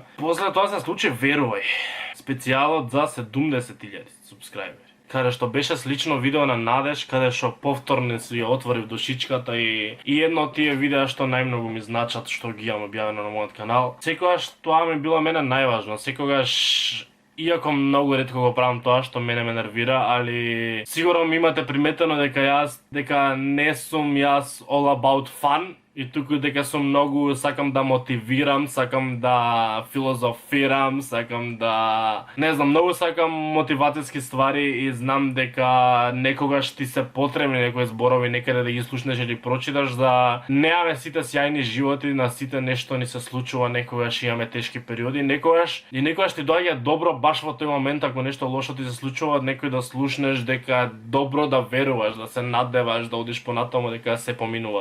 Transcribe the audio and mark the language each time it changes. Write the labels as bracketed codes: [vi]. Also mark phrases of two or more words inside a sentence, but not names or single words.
[mk] После тоа се случи, верувај, специјалот за 70.000 субскрајбери, каде што беше слично видео на Надеж, каде што повторно си ја отворив душичката и едно од тие видеа што најмногу ми значат, што ги имам објавено на мојот канал. Секогаш тоа ми било мене најважно, секогаш, иако многу ретко го правам тоа што мене ме нервира, али сигурно ми имате приметено дека не сум јас [en] all about fun, [mk] и туку дека сум многу, сакам да мотивирам, сакам да филозофирам, сакам да... Не знам, многу сакам мотивацијски ствари и знам дека некогаш ти се потребни некои зборови некаде да ги слушнеш или прочиташ, за немаме сите сјајни животи, на сите нешто ни се случува, некогаш имаме тешки периоди, некогаш ти доаѓа добро баш во тој момент, ако нешто лошо ти се случува, некој да слушнеш дека добро да веруваш, да се надеваш, да одиш понатаму, дека се поминува.